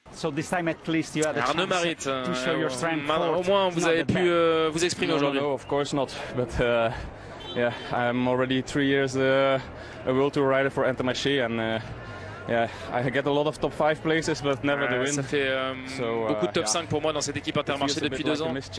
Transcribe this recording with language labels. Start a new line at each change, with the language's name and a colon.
French: Arnaud Marit, au moins vous avez pu vous exprimer aujourd'hui.
English: No, of course not. But yeah, I'm already 3 years a World Tour rider for Intermarché, and yeah, I get a lot of top 5 places, but never the win.
French: Ça fait beaucoup de top 5 pour moi dans cette équipe Intermarché depuis 2 ans.